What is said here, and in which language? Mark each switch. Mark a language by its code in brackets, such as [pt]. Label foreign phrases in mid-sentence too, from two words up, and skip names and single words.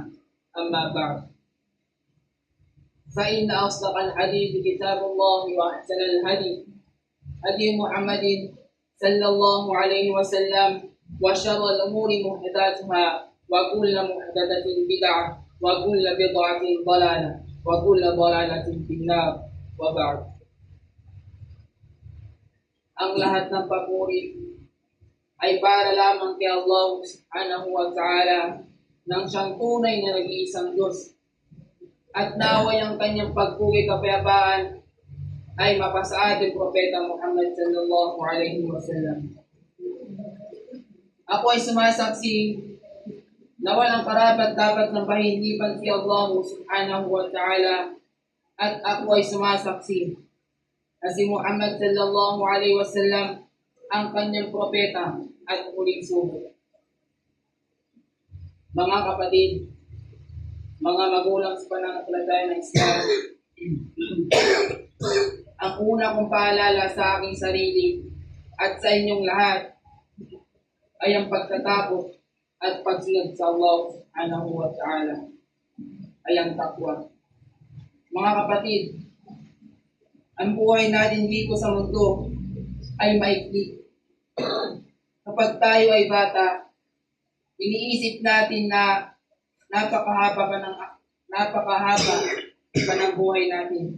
[ar] أما بعد، فإن أصدق الحديث كتاب الله وأحسن الهدي هدي محمد صلى الله عليه وسلم وشر الأمور محدثاتها وكل محدثة بدعة وكل بدعة ضلالة وكل ضلالة في النار. وبعد. [tl] Ang lahat ng papuri ay para lamang kay Allah [ar] سبحانه وتعالى [tl] nang siyang tunay na nag-iisang Diyos. At naway ang kanyang pagpuri kapayapaan ay mapasa ating Propeta Muhammad [ar] صلى الله عليه وسلم. [tl] Ako ay sumasaksi na walang karapat dapat sambahin liban si Allah [ar] سبحانه وتعالى, [tl] at ako ay sumasaksi na si Muhammad [ar] صلى الله عليه وسلم [tl] ang kanyang propeta at huling sugo. Mga kapatid, mga magulang sa pananampalataya ng Islam, ang una kong paalala sa aking sarili at sa inyong lahat ay ang pagtatakot at pagsunod sa Allah [ar] سبحانه وتعالى, [tl] ay ang takwa. Mga kapatid, ang buhay natin dito sa mundo ay maikli. Kapag tayo ay bata, iniisip natin na napakahaba pa ng buhay natin.